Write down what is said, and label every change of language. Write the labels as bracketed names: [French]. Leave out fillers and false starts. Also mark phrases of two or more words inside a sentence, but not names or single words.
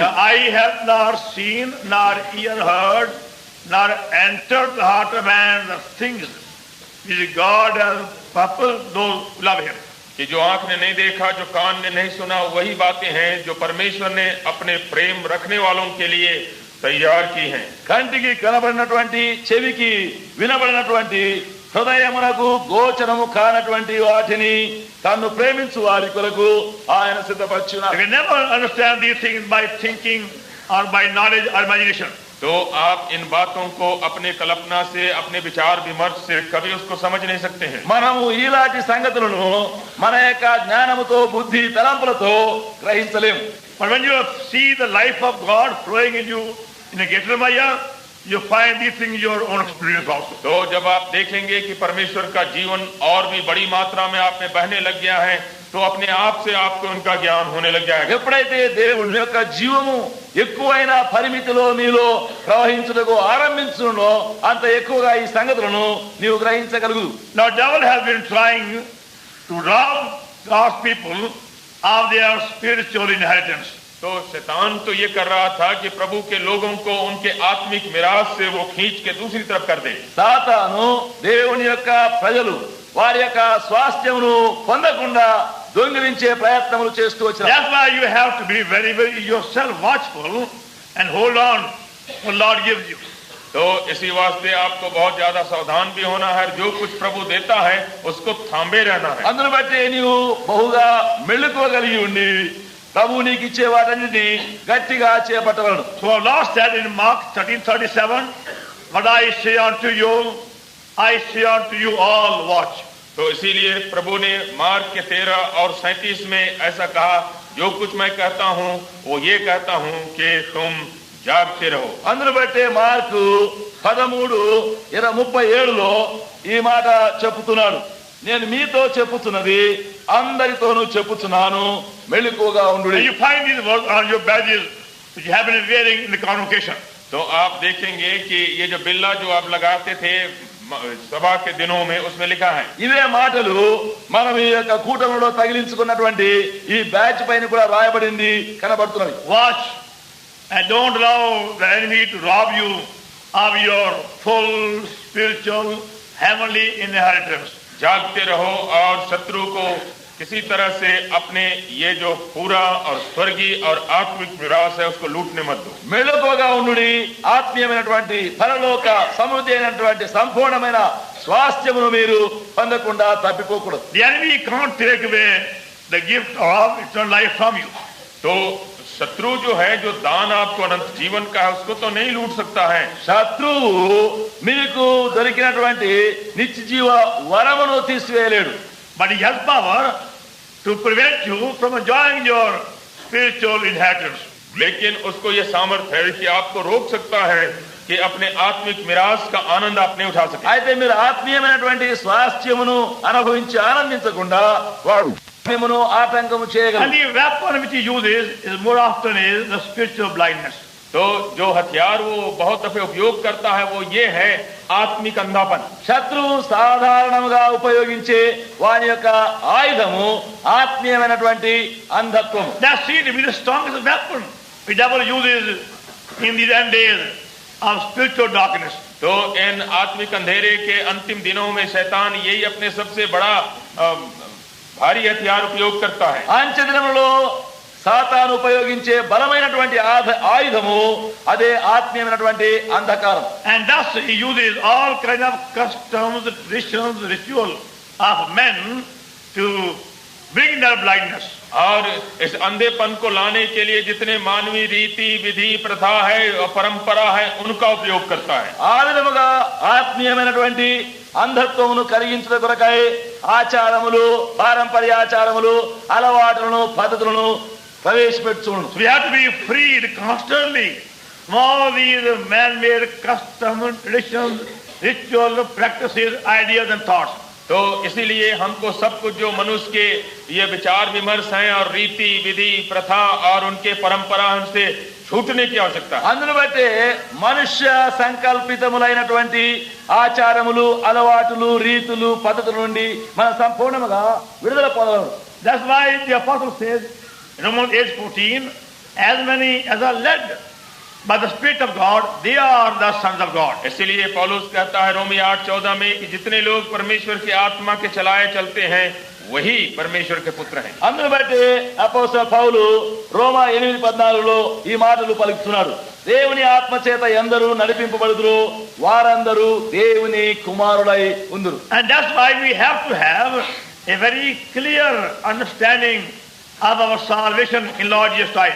[English] I have not seen nor ear heard nor entered the heart of man the things which God has purposed those who love him. [Hindi] कि जो आंख ने नहीं देखा, जो कान ने नहीं सुना, वही बातें हैं जो परमेश्वर ने अपने प्रेम रखने वालों के लिए तैयार की हैं। [Telugu] కంటికి కనబడినటువంటి చెవికి వినబడినటువంటి హృదయమునకు గోచరము కానటువంటి వాటిని తన్ను ప్రేమించు వారి కొరకు ఆయన సిద్ధపరచున్నాడు. [English] You can never understand these things by thinking or by knowledge or imagination. [Hindi] तो आप इन बातों को अपने कल्पना से, अपने विचार विमर्श से कभी उसको समझ नहीं सकते हैं। [Telugu] మనము ఇలాంటి సంగతులను మన యొక్క జ్ఞానముతో బుద్ధి తలంపులతో గ్రహించలేము. [English] But when you see the life of God flowing in you in a Getrmaya, you find these things in your own experience also. [Hindi] तो जब आप देखेंगे कि परमेश्वर का जीवन और भी बड़ी मात्रा में आप में बहने लग गया है तो अपने आप से आपको उनका ज्ञान होने लग जाएगा। [Telugu] ఎప్పుడైతే దేవుని యొక్క జీవము ఎక్కువైన పరిమితిలో మీలో ప్రవహించుటకు ఆరంభించునో అంత ఎక్కువగా ఈ సంగతులను నీవు గ్రహించగలుగు. [English] Now devil has been trying to rob God's people of their spiritual inheritance. [Hindi] तो शैतान तो ये कर रहा था कि प्रभु के लोगों को उनके आत्मिक मिराज से वो खींच के दूसरी तरफ कर दे. [Telugu] సాతాను దేవుని యొక్క ప్రజలు వారి యొక్క స్వాస్థ్యమును పొందకుండా దొంగిలించే ప్రయత్నములు చేస్తూ వచ్చారు. [English] That's why you have to be very, very yourself watchful and hold on what Lord gives you. [Hindi] तो इसी वास्ते आपको बहुत ज्यादा सावधान भी होना है. जो कुछ प्रभु देता है उसको थांबे रहना है. [Telugu] అందును బట్టి నీవు బహుగా మెళుకోగలిగి ఉండి ప్రభు నీకు ఇచ్చే వాటన్నిటిని గట్టిగా చేపట్టగలడు. [English] So our Lord said in Mark 13:37, "What I say unto you, I say unto you all, watch." [Hindi] तो इसीलिए प्रभु ने मार्क के 13 और 37 में ऐसा कहा, जो कुछ मैं कहता हूँ वो ये कहता हूँ कि तुम जाग्रत रहो. [Telugu] అందును బట్టే మార్కు 13:37లో ఈ మాట చెప్పుతున్నాడు. నేను మీతో చెప్పుతున్నది అందరితోనూ చెప్పుచున్నాను, మెళుకువగా ఉండుడి. [English] You find these words on your badges which you have been wearing in the convocation. [Hindi] तो आप देखेंगे कि ये जो बिल्ला जो आप लगाते थे సభా के दिनों में उसमें लिखा है. [Telugu] ఇవే మాటలు మనం ఈ యొక్క కూటమిలో తగిలించుకున్నటువంటి ఈ బ్యాచ్ పైన కూడా రాయబడింది కనబడుతున్నది. [English] Watch and don't allow the enemy to rob you of your full spiritual heavenly inheritance. [Hindi] जागते रहो और शत्रु को किसी तरह से अपने ये जो पूरा और स्वर्गीय और आत्मिक विरास है उसको लूटने मत दो. [Telugu] మెలకువగా ఉండుడి, ఆత్మీయమైనటువంటి పరలోక సమృద్ధి అయినటువంటి సంపూర్ణమైన స్వాస్థ్యమును మీరు పొందకుండా తప్పిపోకూడదు. [English] The enemy can't take away the gift of eternal life from you. [Hindi] तो शत्रु जो है, जो दान आपको अनंत जीवन का है, उसको तो नहीं लूट सकता है. [Telugu] శత్రువు మీకు దొరికినటువంటి నిత్య జీవ వరమును తీసివేయలేడు. [English] But he has power to prevent you from enjoying your spiritual inheritance. [Hindi] लेकिन उसको ये सामर्थ्य है कि आपको रोक सकता है कि अपने आत्मिक मिरास का आनंद आप नहीं उठा सके. [Telugu] అయితే మీరు ఆత్మీయమైనటువంటి స్వాస్థ్యమును అనుభవించి ఆనందించకుండా వాడు మిమ్మను ఆటంకము [English] And [Telugu] చేయగలడు. [English] the weapon which he uses is more often is the spiritual blindness. [Hindi] तो जो हथियार वो बहुत दफे उपयोग करता है वो ये है आत्मिक अंधापन. [Telugu] శత్రువు సాధారణంగా ఉపయోగించే వాని యొక్క ఆయుధము ఆత్మీయమైనటువంటి అంధత్వము. [English] That's seen to be the strongest weapon the devil uses in these end days of spiritual darkness. [Hindi] तो इन आत्मिक अंधेरे के अंतिम दिनों में शैतान यही अपने सबसे बड़ा भारी हथियार उपयोग करता है. [Telugu] అంచె దినములో సాతాను ఉపయోగించే బలమైనటువంటి ఆయుధము అదే ఆత్మీయమైనటువంటి అంధకారం. [English] And thus he uses all kind of customs, traditions, ritual of men to bring their blindness. [Hindi] और इस अंधेपन को लाने के लिए जितने मानवीय रीति विधि प्रथा है और परंपरा है उनका उपयोग करता है. [Telugu] ఆ విధముగా ఆత్మీయమైనటువంటి అంధత్వమును కలిగించడం కొరకై ఆచారములు, పారంపర్యాచారములు, అలవాటులను, పద్ధతులను ప్రవేశపెట్టును. [English] So we have to be freed constantly from all these man-made customs, traditions, ritual practices, ideas and thoughts. [Hindi] तो इसीलिए हमको सब कुछ जो मनुष्य के ये विचार विमर्श हैं और रीति विधि प्रथा और उनके परंपरा उनसे छूटने की आवश्यकता है. [Telugu] అందును బట్టి మనుష్య సంకల్పితములైనటువంటి ఆచారములు, అలవాటులు, రీతులు, పద్ధతుల నుండి మనం సంపూర్ణంగా విడుదల పొందగలం. [English] That's why the apostle says in Romans 8:14, as many as are led by the Spirit of God, they are the sons of God. [Hindi] इसलिए पौलुस कहता है रोमी 8:14 में कि जितने लोग परमेश्वर की आत्मा के चलाए चलते हैं वही परमेश्वर के पुत्र हैं. [Telugu] అందును బట్టి అపోస్తలుడు పౌలు రోమా 8:14లో ఈ మాటలు పలుకుతున్నాడు. దేవుని ఆత్మ చేత ఎందరూ నడిపింపబడుదురు వారందరూ దేవుని కుమారులై ఉందురు. [English] And that's why we have to have a very clear understanding of our salvation in Lord Jesus Christ.